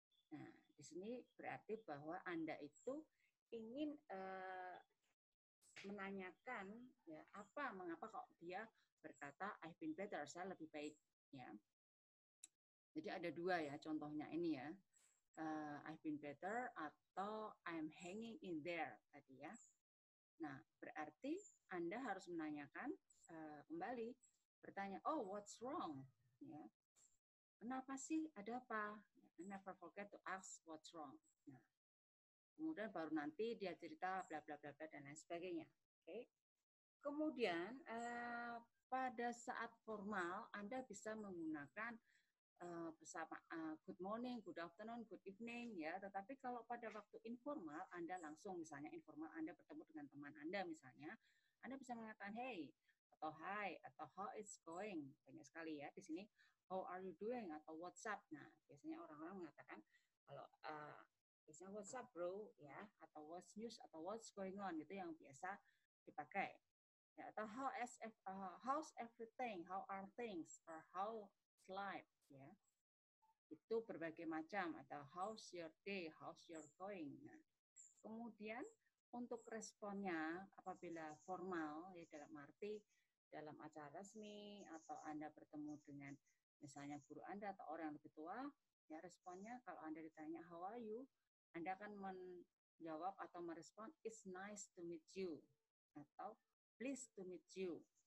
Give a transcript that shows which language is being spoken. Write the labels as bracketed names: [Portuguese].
[Indonesian] Nah, di sini berarti bahwa Anda itu ingin menanyakan ya mengapa kok dia berkata [English] I've been better, [Indonesian] saya lebih baik ya. Jadi ada dua ya contohnya ini ya. [English] I've been better [Indonesian] atau [English] I'm hanging in there [Indonesian] tadi ya. Nah, berarti Anda harus menanyakan kembali, bertanya, [English] oh what's wrong? [Indonesian] Ya. Kenapa sih? Ada apa? [English] Never forget to ask what's wrong. [Indonesian] Nah, kemudian baru nanti dia cerita bla bla bla dan lain sebagainya. Oke. Kemudian pada saat formal Anda bisa menggunakan bersama [English] good morning, good afternoon, good evening [Indonesian] ya. Tetapi kalau pada waktu informal Anda langsung misalnya informal Anda bertemu dengan teman Anda misalnya, Anda bisa mengatakan hey atau hi atau [English] how it's going. [Indonesian] Banyak sekali ya di sini [English] how are you doing [Indonesian] atau [English] what's up. [Indonesian] Nah, biasanya orang-orang mengatakan kalau biasanya [English] what's up bro [Indonesian] ya atau [English] what's news [Indonesian] atau [English] what's going on [Indonesian] gitu yang biasa dipakai. Ya, atau [English] how's everything, how are things, or how's life ya. [Indonesian] Itu berbagai macam atau [English] how's your day, how's your going. [Indonesian] Nah, kemudian untuk responnya apabila formal ya dalam arti dalam acara resmi atau Anda bertemu dengan misalnya guru Anda atau orang yang lebih tua, ya responnya kalau Anda ditanya [English] how are you, [Indonesian] Anda akan menjawab atau merespon [English] it's nice to meet you [Indonesian] atau [English] pleased to meet you.